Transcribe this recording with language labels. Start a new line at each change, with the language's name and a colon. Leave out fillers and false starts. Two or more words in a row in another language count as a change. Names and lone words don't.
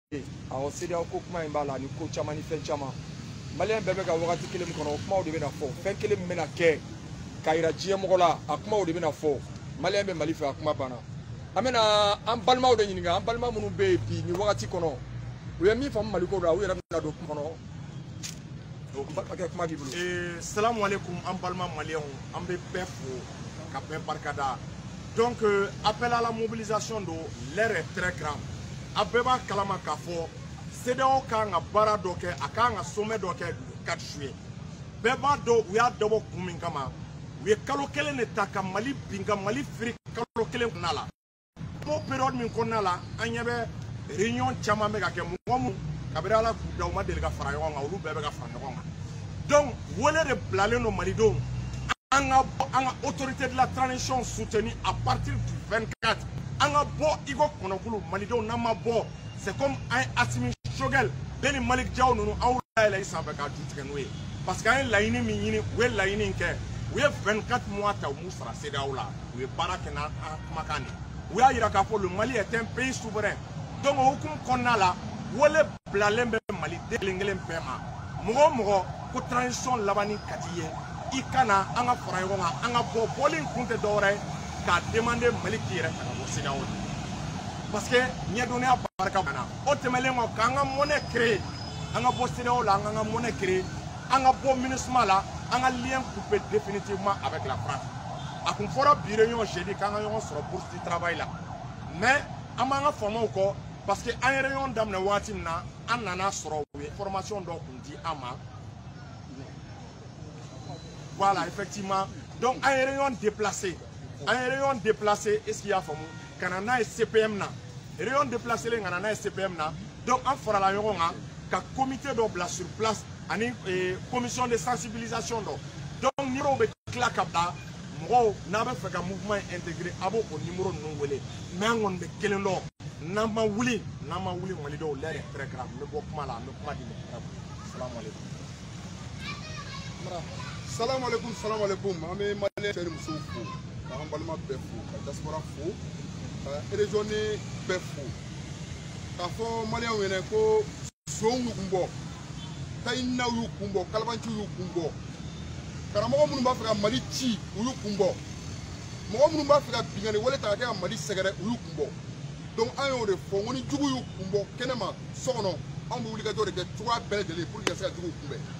Bambara: awo CEDEAO ko kuma in b'a la ni ko caman ni fɛn caman maliyɛn bɛɛ bɛ ka wagati kelen min kɔnɔ o kumaw de bɛna fɔ fɛn kelen min bɛna kɛ ka yira diɲɛ mɔgɔ la a kumaw de bɛna fɔ maliyɛn bɛ Mali fɛ a kuma banna an bɛna an balimaw de ɲininka an balima minnu bɛ yen bi ni wagati kɔnɔ u ye min faamu Mali ko la u yɛrɛ bɛna don kuma kɔnɔ bakɛ kuma b'i bolo. Salamu alaikum an balima maliyɛnw an bɛ bɛɛ fo ka bɛɛ barikada
French: donc appel à la mobilisation
Bambara: do
French: l'heure est très grave
Bambara: a bɛɛ b'a kalama k'a fɔ CEDEAO kan ka baara dɔ kɛ a kan ka sommet dɔ kɛ 4 juillet bɛɛ b'a dɔn u y'a dabɔ kun min kama u ye kalo kelen de ta ka Mali bin ka Mali firi kalo kelen kɔnɔna la o période min kɔnɔna la an ɲɛ bɛ réunion caman bɛ ka kɛ mɔgɔ mun kabiri Ala k'u da u ma deli ka fara ɲɔgɔn kan olu bɛɛ bɛ ka fara ɲɔgɔn kan donc wele de bilalen don malidenw an ka
French: autorité de la transition soutenue à partir du 24
Bambara: an ka bɔ Iko Kɔnɔkulu malidenw n'an ma bɔ
French: c'est comme un
Bambara: Assimi Chogel bɛɛ ni Malik Diaw ninnu an layɛlɛ i sanfɛ k'a ju tigɛ n'o ye
French: parce que
Bambara: an ye laɲini min ɲini u ye laɲini in kɛ u ye 24 mois ta u m'u sara CEDEAO la u ye baara kɛ n'an kumakan de u y'a yira k'a fɔ
French: le Mali est un pays souverain
Bambara: donc o hukumu kɔnɔna la wele bilalen bɛ maliden kelen kelen bɛɛ ma mɔgɔ o mɔgɔ ko transition laban ni ka di ye i kana an ka fara ɲɔgɔn kan an ka bɔ bɔli in kun tɛ dɔwɛrɛ ye k'a demander Mali k'i yɛrɛ ta ka bɔ CEDEAO la
French: parce que
Bambara: ɲɛdɔnniya barika banna o tɛmɛlen kɔ k'an ka
French: monnaie créer
Bambara: an ka bɔ CEDEAO la an k'an ka
French: monnaie créer
Bambara: an ka bɔ MINUSMA la an ka
French: lien couper définitivement avec la France
Bambara: a kun fɔra bi
French: réunion jeudi
Bambara: k'an ka ɲɔgɔn sɔrɔ
French: bourse du travail
Bambara: la mais an b'an ka faamaw kɔ
French: parce que
Bambara: an ye réunion daminɛ waati min na an nana sɔrɔ u ye formation dɔ kun di an ma
French: voilà effectivement donc
Bambara: an ye
French: réunion déplacé est-ce qu'il y a
Bambara: faamu ka na n'a ye CPM na
French: réunion déplacé
Bambara: ka na n'a ye CPM na donc an farala ɲɔgɔn kan ka comité dɔ bila
French: sur place
Bambara: ani
French: commission de sensibilisation
Bambara: dɔ
French: donc numéro
Bambara: bɛ tila ka bila mɔgɔw n'a bɛ fɛ ka
French: mouvement intégré
Bambara: a b'o o numéro ninnu wele mais an kɔni bɛ kelen dɔn n'an ma wuli malidenw
French: l'heure est très grave
Bambara: n bɛ bɔ kuma la an bɛ kuma di salamu alaikum an bɛ maliyɛn cɛ ni musow fo k'an balima bɛɛ fo ka diaspora fo ka régionni bɛɛ fo k'a fɔ maliyɛnw ɲɛna ko sonw y'u kun bɔ tayinaw y'u kun bɔ kalabanciw y'u kun bɔ karamɔgɔ minnu b'a fɛ ka Mali ci u y'u kun bɔ mɔgɔ minnu b'a fɛ ka binkani wale ta ka kɛ ka Mali sɛgɛrɛ u y'u kun bɔ donc an y'o de fɔ n ko ni jugu y'u kun bɔ kɛnɛma so kɔnɔ anw bɛ wulikajɔ de kɛ cogoya bɛɛ lajɛlen
French: pour que
Bambara: ka se ka juguw kunbɛn